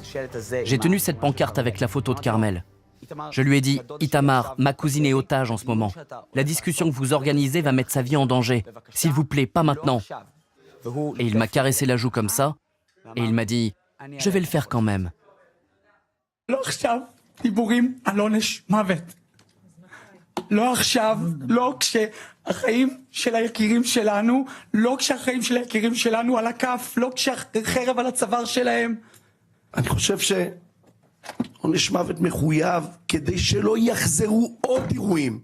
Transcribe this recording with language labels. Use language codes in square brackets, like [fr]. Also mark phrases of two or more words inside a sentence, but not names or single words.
[fr] J'ai tenu cette pancarte avec la photo de Carmel. Je lui ai dit « Itamar, ma cousine est otage en ce moment. La discussion que vous organisez va mettre sa vie en danger. S'il vous plaît, pas maintenant. » Et il m'a caressé la joue comme ça, et il m'a dit « Je vais le faire quand même. » [he] לא עכשיו, לא כשהחיים של היקירים שלנו, לא כשהחיים של היקירים שלנו על הכף, לא כשהחרב על הצוואר שלהם. אני חושב שעונש מוות מחויב כדי שלא יחזרו עוד אירועים.